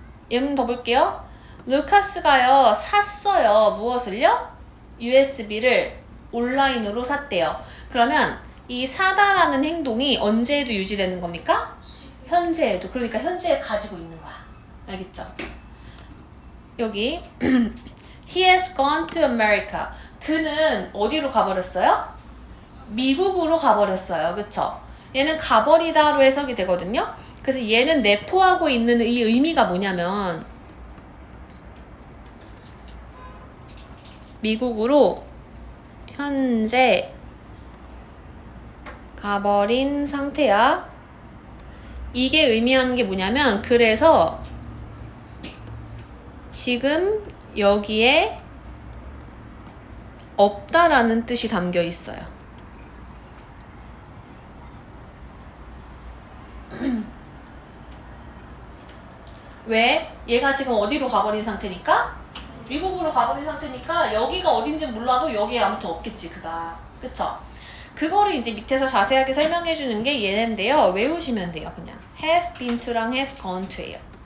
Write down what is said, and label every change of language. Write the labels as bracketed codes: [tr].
[ko] 예문 더 볼게요. 루카스가요, 샀어요. 무엇을요? USB를 온라인으로 샀대요. 그러면 이 사다라는 행동이 언제에도 유지되는 겁니까? 현재에도. 그러니까 현재에 가지고 있는 거야. 알겠죠? 여기 [en] He has gone to America. [ko] 그는 어디로 가버렸어요? 미국으로 가버렸어요. 그쵸? 얘는 가버리다로 해석이 되거든요. 그래서 얘는 내포하고 있는 이 의미가 뭐냐면 미국으로 현재 가버린 상태야. 이게 의미하는 게 뭐냐면 그래서 지금 여기에 없다라는 뜻이 담겨 있어요. 왜? 얘가 지금 어디로 가버린 상태니까? 미국으로 가버린 상태니까 여기가 어딘지 몰라도 여기에 아무튼 없겠지 그가. 그쵸? 그거를 이제 밑에서 자세하게 설명해 주는 게 얘네인데요. 외우시면 돼요. 그냥 have been to랑 have gone to예요.